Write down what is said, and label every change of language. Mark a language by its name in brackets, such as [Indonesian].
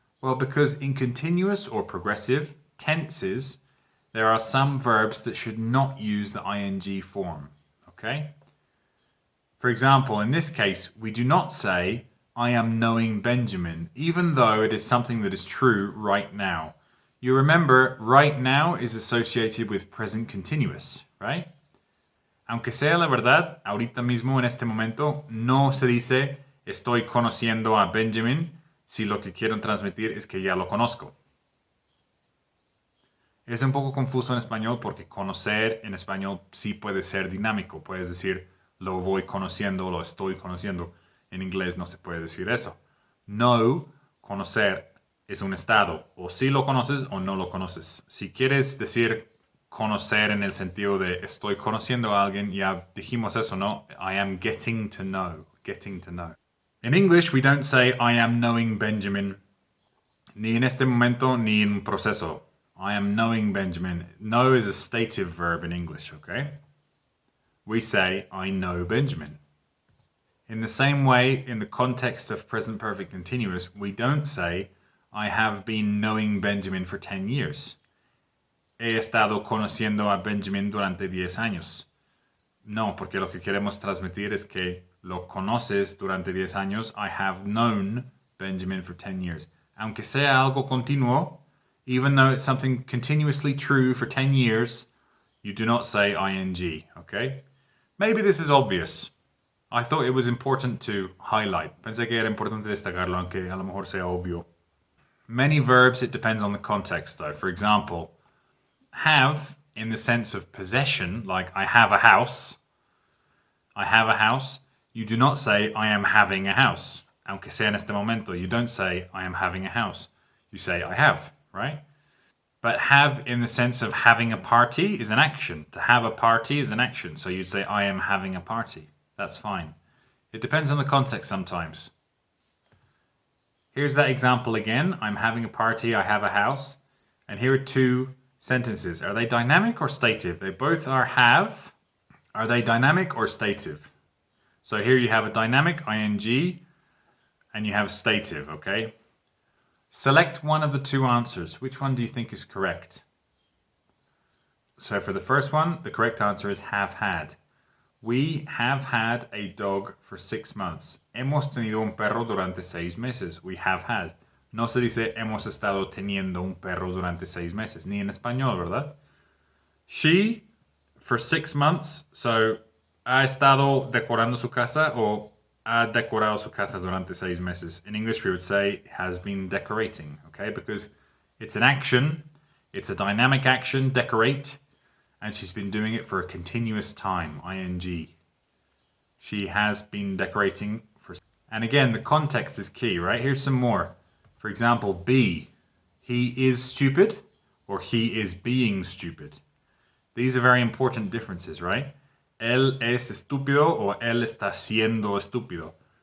[English] Well, because in continuous or progressive tenses, there are some verbs that should not use the ing form, okay? For example, in this case, we do not say, I am knowing Benjamin, even though it is something that is true right now. You remember, right now is associated with present continuous, right? [Spanish] Aunque sea la verdad, ahorita mismo en este momento no se dice estoy conociendo a Benjamin si lo que quiero transmitir es que ya lo conozco. Es un poco confuso en español porque conocer en español sí puede ser dinámico. Puedes decir lo voy conociendo, lo estoy conociendo. En inglés no se puede decir eso. Know, conocer, es un estado. O sí lo conoces o no lo conoces. Si quieres decir conocer en el sentido de estoy conociendo a alguien, ya dijimos eso, ¿no? [English] I am getting to know. Getting to know. In English, we don't say I am knowing Benjamin. [Spanish] Ni en este momento, ni en un proceso. [English] I am knowing Benjamin. Know is a stative verb in English, okay? We say, I know Benjamin. In the same way, in the context of present perfect continuous, we don't say, I have been knowing Benjamin for 10 years. [Spanish] He estado conociendo a Benjamin durante 10 años. No, porque lo que queremos transmitir es que lo conoces durante 10 años. [English] I have known Benjamin for 10 years. [Spanish] Aunque sea algo continuo, [English] even though it's something continuously true for 10 years, you do not say ing, okay? Maybe this is obvious. I thought it was important to highlight. [Spanish] Pensé que era importante destacarlo, aunque a lo mejor sea obvio. [English] Many verbs, it depends on the context, though. For example, have, in the sense of possession, like I have a house. I have a house. You do not say I am having a house. [Spanish] Aunque sea en este momento, [English] you don't say I am having a house. You say I have, right? But have in the sense of having a party is an action. To have a party is an action. So you'd say, I am having a party. That's fine. It depends on the context sometimes. Here's that example again. I'm having a party. I have a house. And here are 2 sentences. Are they dynamic or stative? They both are have. Are they dynamic or stative? So here you have a dynamic, ing, and you have stative, okay? Select one of the 2 answers. Which one do you think is correct? So for the first one, the correct answer is have had. We have had a dog for 6 months. [Spanish] Hemos tenido un perro durante 6 meses. [English] We have had. [Spanish] No se dice hemos estado teniendo un perro durante 6 meses. Ni en español, ¿verdad? [English] She, for 6 months, so [Spanish] ha estado decorando su casa o ha decorado su casa durante 6 meses. [English] In English, we would say has been decorating, okay? Because it's an action, it's a dynamic action, decorate, and she's been doing it for a continuous time, ing. She has been decorating for... And again, the context is key, right? Here's some more. For example, be. He is stupid, or he is being stupid. These are very important differences, right? [Spanish] Él es estúpido o él está siendo estúpido.